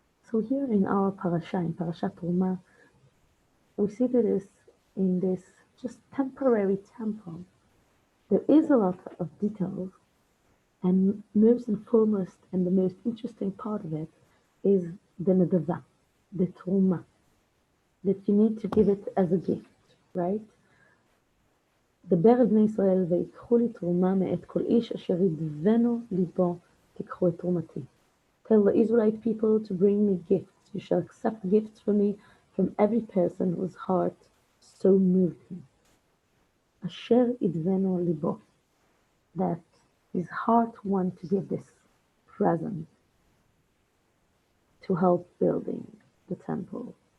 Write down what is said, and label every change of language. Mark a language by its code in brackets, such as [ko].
[en] So here in our parasha, in Parashat Truma, we see that is in this just temporary temple. There is a lot of details, and most and foremost, and the most interesting part of it is the nedava, the truma, that you need to give it as a gift, right? [he] דבר אל בני ישראל ויקחו לי תרומה מאת כל איש אשר ידבנו ליבו תיקחו את תרומתי. [en] Tell the Israelite people to bring me gifts. You shall accept gifts from me from every person whose heart so moved him. [he] אשר ידבנו ליבו. [en] That his heart wants to give this present to help building the temple.